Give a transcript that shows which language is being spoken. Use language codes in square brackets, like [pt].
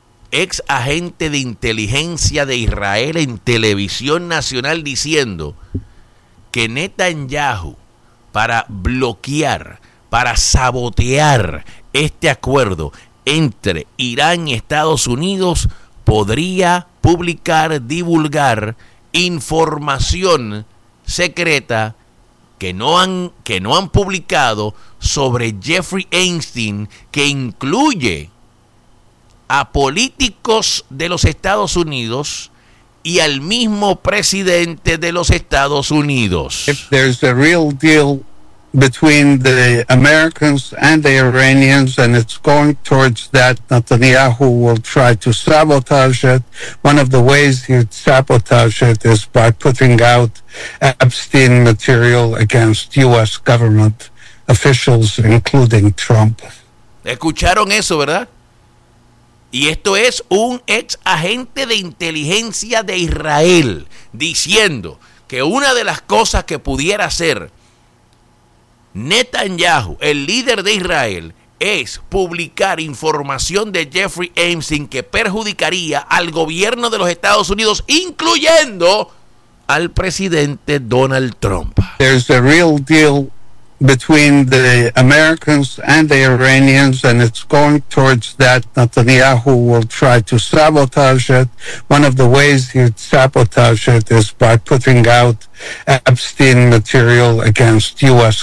[es] Ex agente de inteligencia de Israel en televisión nacional diciendo que Netanyahu, para bloquear, para sabotear este acuerdo entre Irán y Estados Unidos, podría publicar, divulgar información secreta que no han publicado sobre Jeffrey Epstein, que incluye a políticos de los Estados Unidos y al mismo presidente de los Estados Unidos. [en] If there's a real deal between the Americans and the Iranians, and it's going towards that, Netanyahu will try to sabotage it. One of the ways he'd sabotage it is by putting out Epstein material against U.S. government officials, including Trump. [es] ¿Escucharon eso, verdad? Y esto es un ex agente de inteligencia de Israel diciendo que una de las cosas que pudiera hacer Netanyahu, el líder de Israel, es publicar información de Jeffrey Epstein que perjudicaría al gobierno de los Estados Unidos, incluyendo al presidente Donald Trump. [en] There's a real deal between the Americans and the Iranians, and it's going towards that. Netanyahu will try to sabotage it. One of the ways he'd sabotage it is by putting out Epstein material against U.S.